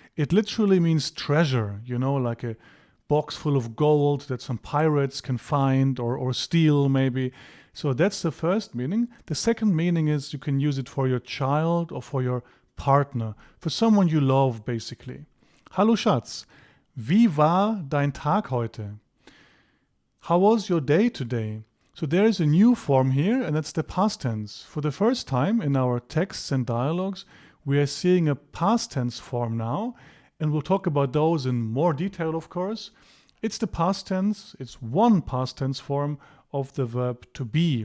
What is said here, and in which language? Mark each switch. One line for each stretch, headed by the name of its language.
English: It literally means treasure, you know, like a box full of gold that some pirates can find or steal maybe. So that's the first meaning. The second meaning is you can use it for your child or for your partner, for someone you love basically.
German: Hallo Schatz, wie war dein Tag heute?
English: How was your day today? So there is a new form here, and that's the past tense. For the first time in our texts and dialogues, we are seeing a past tense form now, and we'll talk about those in more detail, of course. It's the past tense, it's one past tense form of the verb to be.